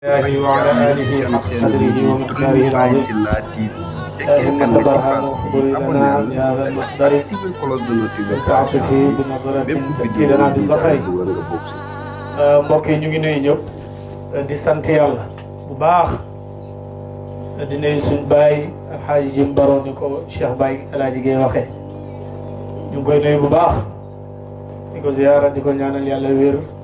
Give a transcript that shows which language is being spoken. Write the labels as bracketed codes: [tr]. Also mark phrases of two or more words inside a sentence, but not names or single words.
[ar] الله وعلى آله حق قدره ومقداره العظيم إنك برهان لنا بهذا المقدر تعطف بنظرة تأتي لنا بالظفر [wo] mbokk yi ñu ngi nuyu ñëpp di sant yàlla bu baax di nuyu suñ baay alxaaji Jim Baro ni ko Cheikh Baye Alaaji Gueye waxee ñu ngi koy nuyu bu baax di ko ziyaara di ko ñaanal yàlla wér